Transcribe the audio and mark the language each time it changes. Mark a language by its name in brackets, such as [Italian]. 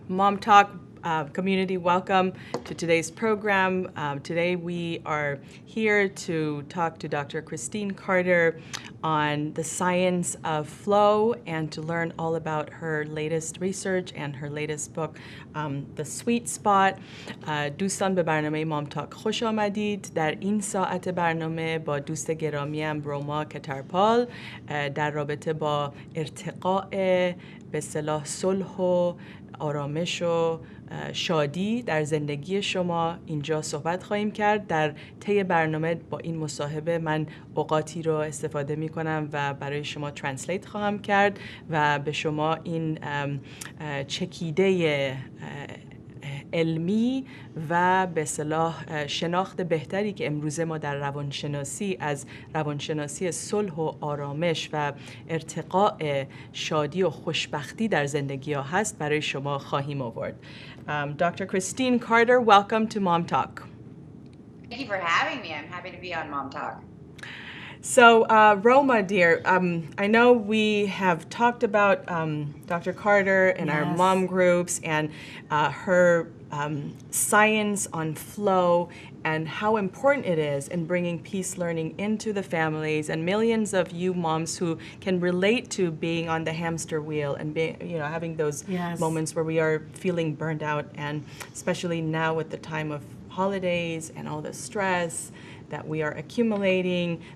[English] MomTalk community, welcome to today's program. Today we are here to talk to Dr. Christine Carter on the science of flow and to learn all about her latest research and her latest book, The Sweet Spot. [Persian] دوستان به برنامه مامتاک خوش آمدید. در این ساعت برنامه با دوست گرامیم روما کترپال در رابطه با ارتقاء به اصطلاح صلح و آرامش و شادی در زندگی شما اینجا صحبت خواهیم کرد. در طی برنامه با این مصاحبه من اوقاتی رو استفاده می کنم و برای شما ترنسلیت خواهم کرد و به شما این چکیده علمی و به اصطلاح شناخت بهتری که امروزه ما در روانشناسی از روانشناسی صلح و آرامش و ارتقاء شادی و خوشبختی در زندگی ها هست برای شما خواهیم آورد. [English] Dr. Christine Carter, welcome to MomTalk. Thank you for having me. I'm happy to be on MomTalk. So, Roma, dear, I know we have talked about Dr. Carter in our mom groups and her science on flow and how important it is in bringing peace learning into the families and millions of you moms who can relate to being on the hamster wheel and being, having those moments where we are feeling burned out, and especially now with the time of holidays and all the stress that we are accumulating.